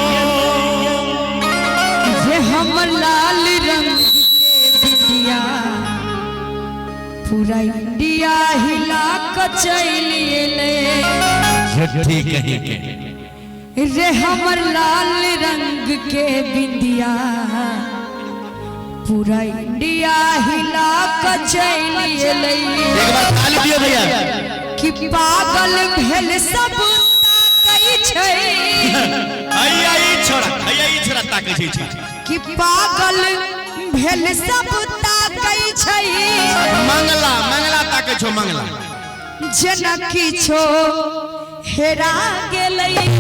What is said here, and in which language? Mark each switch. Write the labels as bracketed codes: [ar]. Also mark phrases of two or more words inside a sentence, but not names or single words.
[mai] ये हम लाल रंग के बिंदिया पूरा इंडिया हिला के चल गेले। झूठी कहीं के रे हमर लाल रंग के बिंदिया पूरा इंडिया हिला के चल गेले। एक बार ताली दियो भैया कि पागल भेल सब ताकै छै। आई छोरा ताकै छै कि पागल भेल सब ताकै छै। मंगला मंगला ताकै छो मंगला जेना किछो हेरा गेलै।